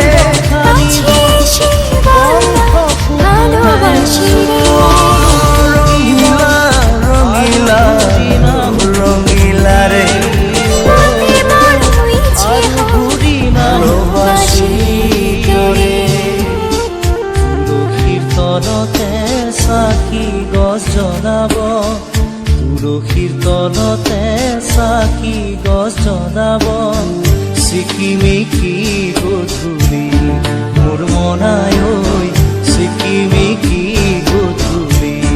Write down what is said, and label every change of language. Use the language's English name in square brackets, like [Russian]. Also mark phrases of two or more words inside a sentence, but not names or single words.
[Bangla] রঙিলা রঙিলা রঙিলা রে ঘুরি না ভালোবাসি তোরে। [Assamese] তুলসীর তলতে চাকি গছ জ্বলাব, তুলসীৰ তলতে চাকি গছ জ্বলাব। চিকিমিকি গধূলি মোৰ মনাই ঐ, চিকিমিকি গধূলি।